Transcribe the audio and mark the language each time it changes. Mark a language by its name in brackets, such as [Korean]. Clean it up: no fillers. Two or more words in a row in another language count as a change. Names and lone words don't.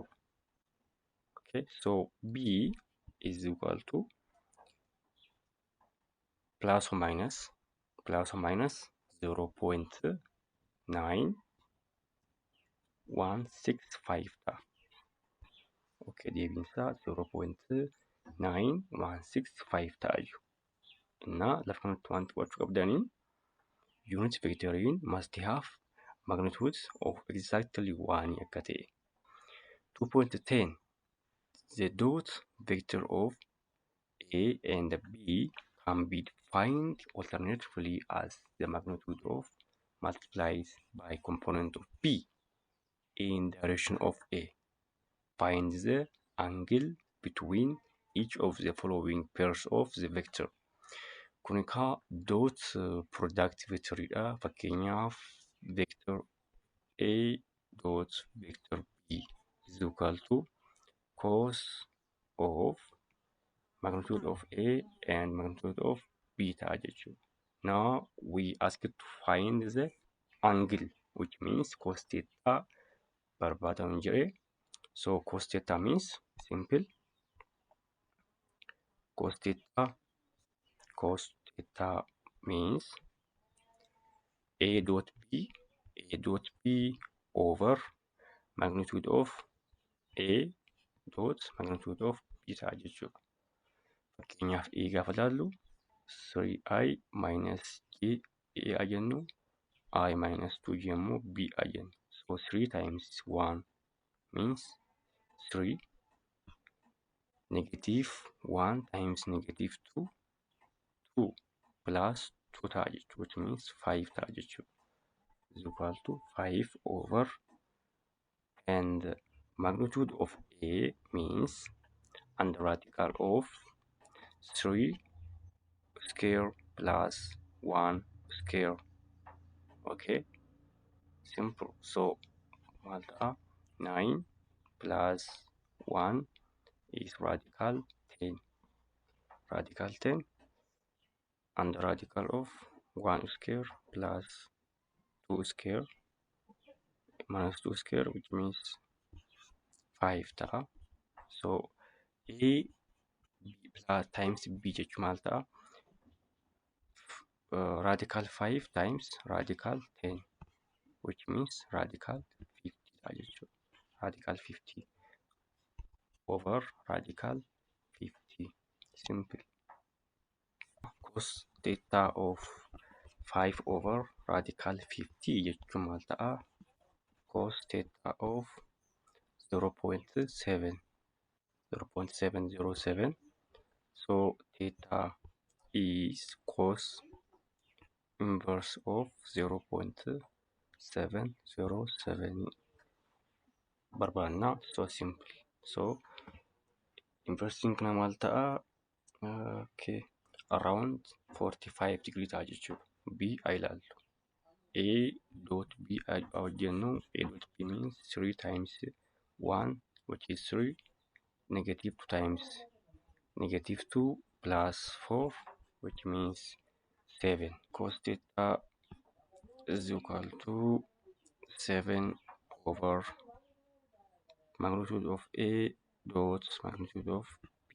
[English] Okay, so B is equal to plus or minus 0.9165 ta'a. [Oromo] Okay, deebiinsaa 0.9165 ta'a jiru. Innaa lafa kanatti wanti qo'achuu qabdanii unit vectoriin [English] must have magnitudes of exactly 1 [Oromo] akka ta'e. [English] 2.10 the dot vector of A and B can be defined alternatively as the magnitude of multiplied by component of B in direction of A. Find the angle between each of the following pairs of the vector. [Oromo] Kun egaa [English] dot product [Oromo] vectoriidha. [English] Fakkeenyaaf vector A dot vector B is equal to cos of magnitude of A and magnitude of B [Oromo] ta'a jechuudha. [English] Now we ask to find the angle, which means cos theta [Oromo] barbaadamu jedhe. [English] So cos theta means simple cos theta means A dot B over magnitude of A dot magnitude of B [Oromo] ta'a jechuudha. Fakkeenyaaf A gaafa ilaallu [English] 3i minus J [Oromo] A jennu [English] I minus 2J [Oromo] immoo B jennu. [English] So 3 times 1 means 3. Negative 1 times negative 2 plus 2 [Oromo] ta'a jechuudha, [English] which means 5 [Oromo] ta'a jechuudha. [English] Is equal to 5 over, and magnitude of A means under radical of 3 square plus 1 square. Okay, simple. So 9 plus 1 is radical 10. Radical 10 under radical of 1 square plus 2 square minus 2 square, which means 5 ta'a. So A plus times B [Oromo] jechuun maal ta'a? [English] Radical 5 times radical 10, which means radical 50 [Oromo] ta'a jechuudha. [English] Radical 50 over radical 50. Simple. Cos theta of 5 over radical 50 [Oromo] jechuun maal ta'a? [English] Cos theta of 0.707. So theta is cos inverse of 0.707 barbaanna. So simple. So inversing [Oromo] kana maal ta'a? [English] Okay, around 45 degree [Oromo] ta'a jechuudha. [English] B ilaallu. A dot B hojjennu A dot B means 3 times 1, which is 3, negative 2 times negative 2 plus 4, which means 7. Cos theta is equal to 7 over magnitude of A dot magnitude of B.